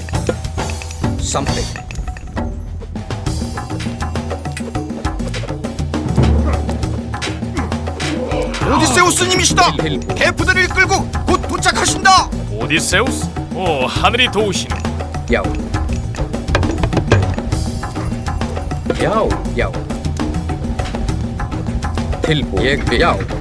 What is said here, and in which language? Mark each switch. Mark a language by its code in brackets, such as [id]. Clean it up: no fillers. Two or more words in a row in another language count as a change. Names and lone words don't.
[is] Samþykkt. [ko] 오디세우스님이시다. [is] tilbúin. [ko] 대포들을 이끌고 곧 도착하신다. 오디세우스? 오, 하늘이 도우시네. [is] Já. Tilbúin. Ég vil. Já.